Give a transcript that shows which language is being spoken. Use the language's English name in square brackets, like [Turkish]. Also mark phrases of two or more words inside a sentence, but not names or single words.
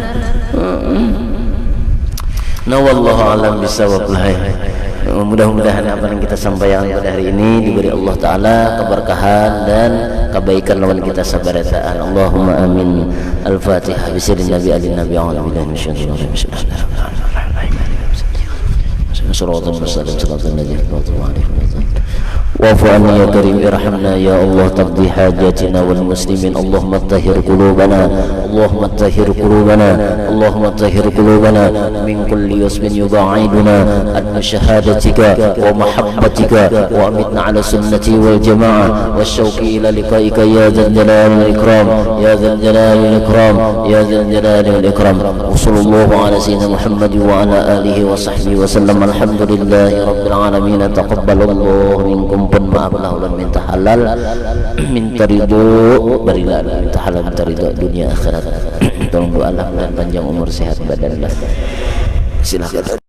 [Banjar] Nah [Arabic] والله أعلم بالصواب [Banjar] lah. Mudah-mudahan apa yang kita sampaikan pada hari ini diberi Allah Ta'ala keberkahan dan kebaikan lawan kita sabarataan. [Arabic] اللهم آمين. الفاتحة بسر النبي آل النبي أعوذ بالله من الشيطان الرجيم. الصراط المستقيم صراط الذين أنعمت عليهم. واعف عنا يا كريم ارحمنا يا الله تقضي حاجاتنا والمسلمين اللهم طهر قلوبنا اللهم طهر قلوبنا اللهم طهر قلوبنا من كل يسم يباعدنا عن شهادتك ومحبتك وامتنا على سنتي والجماعة والشوق إلى لقائك يا ذا الجلال والإكرام يا ذا الجلال والإكرام يا ذا الجلال والإكرام وصلى الله على سيدنا محمد وعلى آله وصحبه وسلم الحمد لله رب العالمين تقبل الله منكم [Banjar] pun maaf lah minta halal minta ridho berilah minta halal minta ridho dunia akhirat tolong doa Allah dan panjang umur sehat badan lah silakan.